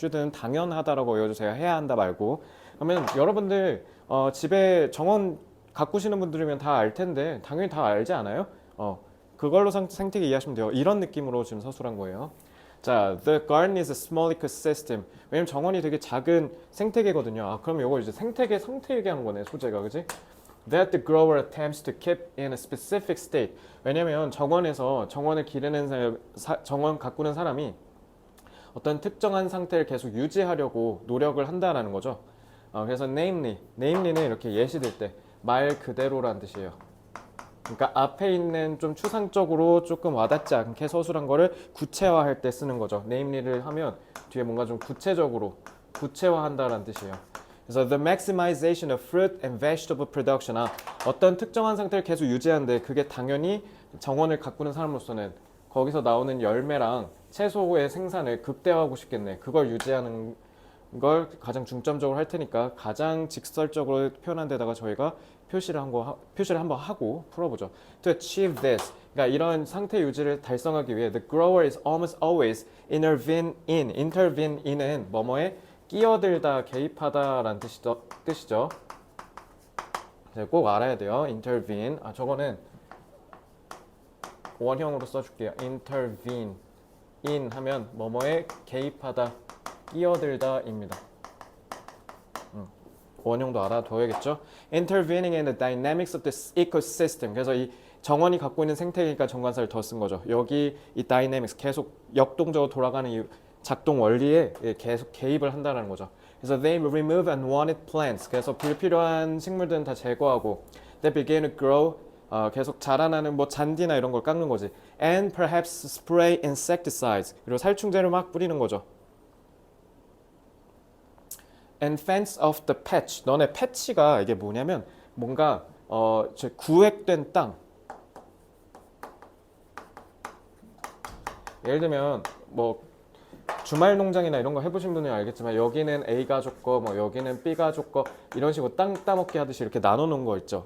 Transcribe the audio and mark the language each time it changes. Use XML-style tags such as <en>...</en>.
<ko>should는 당연하다라고 외워주세요. 해야 한다 말고. 그러면 여러분들 집에 정원 가꾸시는 분들이면 다 알 텐데 당연히 다 알지 않아요? 그걸로 생태계 이해하시면 돼요. 이런 느낌으로 지금 서술한 거예요. 자,</ko> <en>the garden is a small ecosystem.</en> <ko>왜냐면 정원이 되게 작은 생태계거든요. 그럼 이거 이제 생태계 상태 얘기하는 거네, 소재가, 그지?</ko> <en>That the grower attempts to keep in a specific state.</en> <ko>왜냐면 정원에서 정원을 기르는 정원 가꾸는 사람이 어떤 특정한 상태를 계속 유지하려고 노력을 한다라는 거죠. 그래서 namely는 이렇게 예시될 때 말 그대로란 뜻이에요. 그러니까 앞에 있는 좀 추상적으로 조금 와닿지 않게 서술한 거를 구체화할 때 쓰는 거죠. namely를 하면 뒤에 뭔가 좀 구체적으로 구체화한다라는 뜻이에요. 그래서</ko> <en>the maximization of fruit and vegetable production.</en> <ko>어떤 특정한 상태를 계속 유지하는데 그게 당연히 정원을 가꾸는 사람으로서는 거기서 나오는 열매랑 채소의 생산을 극대화하고 싶겠네. 그걸 유지하는 걸 가장 중점적으로 할 테니까 가장 직설적으로 표현한 데다가 저희가 표시를 한번 하고 풀어보죠.</ko> <en>To achieve this,</en> <ko>그러니까 이런 상태 유지를 달성하기 위해</ko> <en>the grower is almost always intervene in</en> <ko>은 뭐뭐에 끼어들다, 개입하다라는 뜻이죠. 꼭 알아야 돼요. intervene. 저거는 원형으로 써줄게요. intervene in 하면 뭐뭐에 개입하다, 끼어들다입니다. 원형도 알아둬야겠죠.</ko> <en>Intervening in the dynamics of the ecosystem.</en> <ko>그래서 이 정원이 갖고 있는 생태계니까 정관사를 더 쓴 거죠. 여기 이 dynamics, 계속 역동적으로 돌아가는 이 작동 원리에 계속 개입을 한다는 거죠. 그래서</ko> <en>they remove unwanted plants.</en> <ko>그래서 불필요한 식물들은 다 제거하고</ko> <en>they begin to grow.</en> <ko>계속 자라나는 뭐 잔디나 이런 걸 깎는 거지.</ko> <en>And perhaps spray insecticides.</en> <ko>그리고 살충제를 막 뿌리는 거죠.</ko> <en>And fence off the patch.</en> <ko>너네 패치가 이게 뭐냐면 뭔가 구획된 땅. 예를 들면 뭐 주말 농장이나 이런 거 해보신 분은 알겠지만 여기는 A 가족 거, 뭐 여기는 B 가족 거, 이런 식으로 땅 따먹기 하듯이 이렇게 나눠놓은 거 있죠.</ko>